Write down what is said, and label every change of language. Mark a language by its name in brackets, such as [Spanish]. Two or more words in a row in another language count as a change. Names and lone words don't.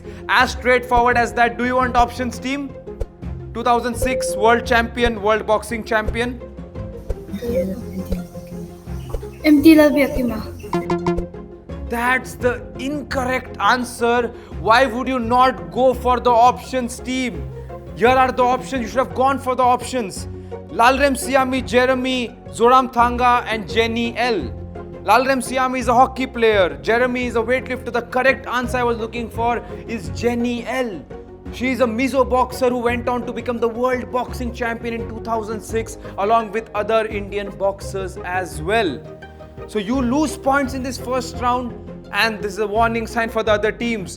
[English] As straightforward as that. Do you want options, team? 2006 world champion, world boxing champion. MT Labiakima. That's the incorrect answer. Why would you not go for the options, team? Here are the options. You should have gone for the options. Lalrem Siami, Jeremy, Zoram Thanga, and Jenny L. Lalrem Siami is a hockey player. Jeremy is a weightlifter. The correct answer I was looking for is Jenny L. She is a Mizo boxer who went on to become the world boxing champion in 2006 along with other Indian boxers as well. So you lose points in this first round, and this is a warning sign for the other teams.